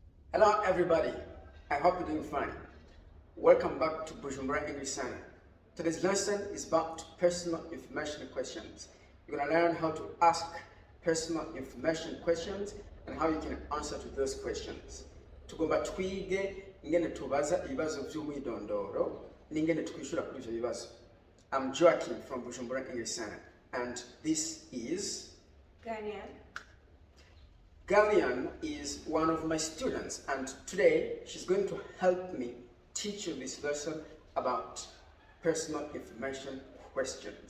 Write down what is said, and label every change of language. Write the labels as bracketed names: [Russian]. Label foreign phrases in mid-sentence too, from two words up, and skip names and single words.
[English] Hello everybody, I hope you're doing fine. Welcome back to Bujumbura English Center. Today's lesson is about personal information questions. You're going to learn how to ask personal information questions and how you can answer to those questions. [Rundi] Tugomba twige ingene tubaza ibibazo vy'umwidondoro n'ingene twishura kuri ivyo bibazo. [English] I'm Joachim from Bujumbura English Center and this is Ghanaian. Gallian is one of my students, and today she's going to help me teach you this lesson about personal information questions.